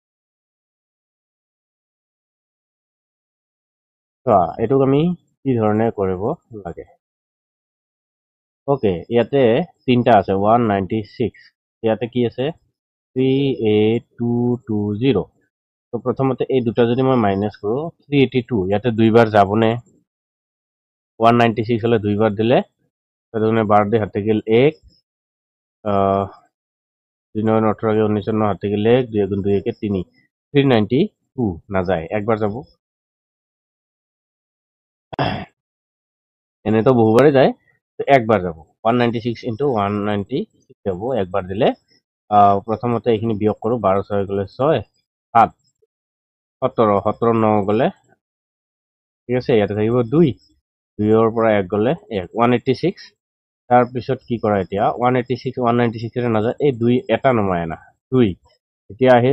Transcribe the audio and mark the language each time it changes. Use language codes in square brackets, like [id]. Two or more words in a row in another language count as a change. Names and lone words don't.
[as] এইটোক আমি কি ধৰণে কৰিব লাগে। অ'কে, ইয়াতে তিনিটা আছে, 196, ইয়াতে কি আছে 38220। তো প্ৰথমতে এই দুটা যদি মই মাইনাছ কৰোঁ, 382 ইয়াতে দুইবাৰ যাবনে, 196 হলে দুইবার দিলে 12 দিয়ে 7 গেল 1, 2 9 18 কে 19 9 7 গেল 1, 2 গুণ 2 কে 3, 392 নাযায়, একবার যাব। এনেতো বহুবারে যায়, তো একবার যাব, 196 ইন্টু 196 যাব, একবার দিলে প্রথমতে এইখিনি বিয়োগ কৰোঁ, 12 6 গ'লে 6, 7 17 17 9 গ'লে, ঠিক আছে। ইয়াতে থাকিব 2, 2ৰ পৰা 1 গ'লে 1, 186। তাৰপিছত কি কৰা, এতিয়া 186 196ৰে নাযায়, এই 2 এটা নমাই আনা, 2 এতিয়া আহিল।